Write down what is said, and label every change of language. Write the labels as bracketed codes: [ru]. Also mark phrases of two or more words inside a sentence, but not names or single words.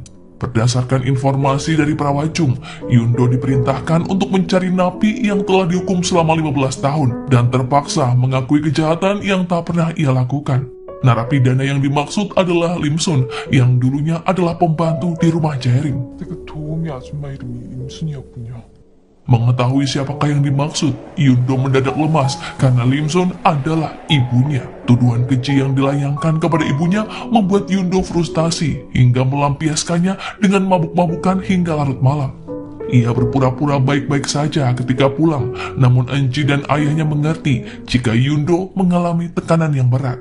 [id] Berdasarkan informasi dari Prawajung, Yundo diperintahkan untuk mencari napi yang telah dihukum selama 15 tahun dan terpaksa mengakui kejahatan yang tak pernah ia lakukan. Narapidana yang dimaksud adalah Lim Sun yang dulunya adalah pembantu di rumah Jaerim. [ko] 그 도우미 아줌마 이름이 임순이었군요. [id] Mengetahui siapakah yang dimaksud, Yundo mendadak lemas karena Lim Sun adalah ibunya. Tuduhan keji yang dilayangkan kepada ibunya membuat Yundo frustasi hingga melampiaskannya dengan mabuk-mabukan hingga larut malam. Ia berpura-pura baik-baik saja ketika pulang, namun Enci dan ayahnya mengerti jika Yundo mengalami tekanan yang berat.